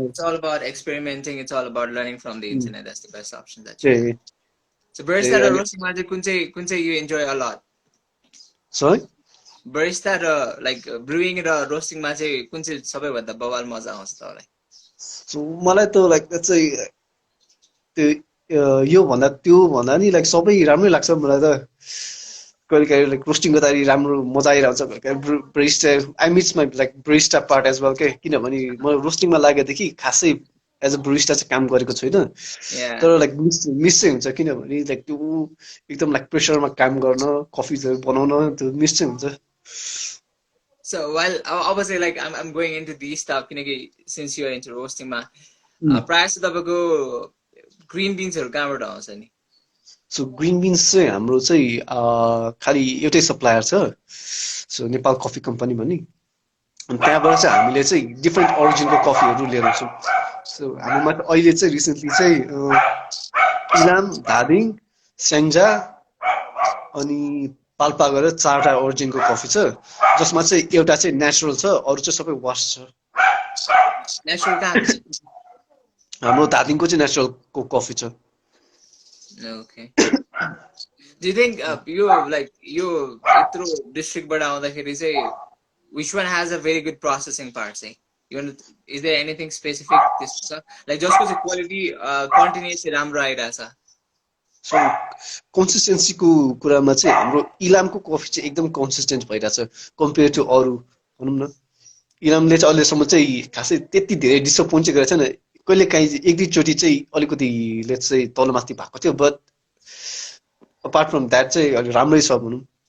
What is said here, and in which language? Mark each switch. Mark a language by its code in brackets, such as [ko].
[en] it's all about experimenting, it's all about learning from the internet. That's the best option that you have. [ne] So barista र roastingमा चाहिँ कुन चाहिँ [en] you enjoy a lot? Sorry? [ne] Barista र like brewing र roastingमा चाहिँ कुन चाहिँ सबैभन्दा बवाल मजा आउँछ तपाईलाई? [en] So [ne] मलाई त [en] like let's say [ne] यो भन्दा त्यो भन्दा नि लाइक सबै राम्रै लाग्छ मलाई त कहिले काहीँ लाइक रोस्टिङ गर्दाखेरि राम्रो मजा आइरहेको छ कहिले काहीँ ब्रेस्टा [en] I miss my like ब्रेस्टा part as well [ne] के किनभने म रोस्टिङमा लागेदेखि खासै एज अ ब्रिस्टा चाहिँ काम गरेको छुइनँ [en] Yeah. [ne] तर लाइक मिस चाहिँ हुन्छ किनभने लाइक त्यो एकदम लाइक प्रेसरमा काम गर्न कफीहरू बनाउन त्यो मिस चाहिँ हुन्छ [en] So while obviously like I'm going into these stuff किनकि since you're into roasting मा um, [ne] प्रायः जस्तो तपाईँको ग्रिन बिन्सहरू कहाँबाट आउँछ नि सो ग्रिन बिन्स चाहिँ हाम्रो चाहिँ खालि एउटै सप्लायर छ सो नेपाल कफी कम्पनी भन्ने अनि त्यहाँबाट चाहिँ हामीले चाहिँ डिफ्रेन्ट ओरिजिनको कफीहरू लिएर आउँछौँ सो हाम्रोमा अहिले चाहिँ रिसेन्टली चाहिँ इलाम धादिङ स्याङ्जा अनि पाल्पा गरेर 4टा ओरिजिनको कफी छ जसमा चाहिँ एउटा चाहिँ नेचुरल छ अरू चाहिँ सबै वास छ नेचुरल कहाँको चाहिँ हाम्रो धादिङको चाहिँ नेचुरलको कफी छ [en] Okay. Do you think यो like [ne] यो यत्रो डिस्ट्रिक्टबाट आउँदाखेरि चाहिँ [en] which one has a very good processing part चाहिँ you want is there anything specific त्यस्तो छ like [ne] जसको चाहिँ क्वालिटी कन्टिन्युसली राम्रो आइरहेछ सो कन्सिस्टेन्सीको कुरामा चाहिँ हाम्रो इलामको कफी चाहिँ एकदम कन्सिस्टेन्ट भइरहेछ कम्पेयर टु अरू भनौँ न इलामले चाहिँ अहिलेसम्म चाहिँ खासै त्यति धेरै डिसपोइन्ट चाहिँ गरेको छैन कहिले काहीँ एक दुईचोटि चाहिँ अलिकति लेट्स चाहिँ तलमाथि भएको थियो [en] but apart from that [ne] चाहिँ अलि राम्रै छ भनौँ